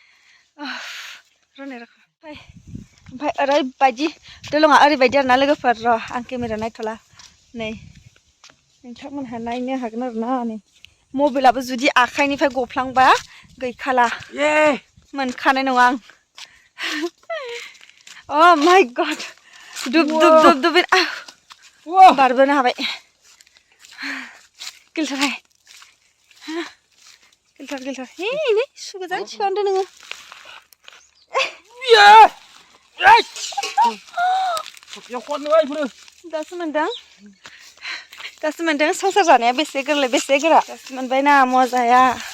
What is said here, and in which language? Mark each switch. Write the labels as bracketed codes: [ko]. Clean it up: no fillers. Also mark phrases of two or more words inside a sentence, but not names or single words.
[brx] ओमफ्राय ओरैबायदि दलङा ओरैबायदि आरोना लोगोफोर र' आं केमेरा नायथ'ला नै नोंथांमोनहा नायनो हागोन आरोना नै मबाइलाबो जुदि आखाइनिफ्राय गफ्लांबा गैखाला मोनखानाय नङा आं [en] Oh my god [brx] दुब दुब दुब दुब बारबोनो हाबाय गिलथारहाय गिलथार नै सुगोजान थिखांदो नोङो दासो मोनदों संसार जानाया बेसे गोरलै बेसे गोरा दासो मोनबायना मजाया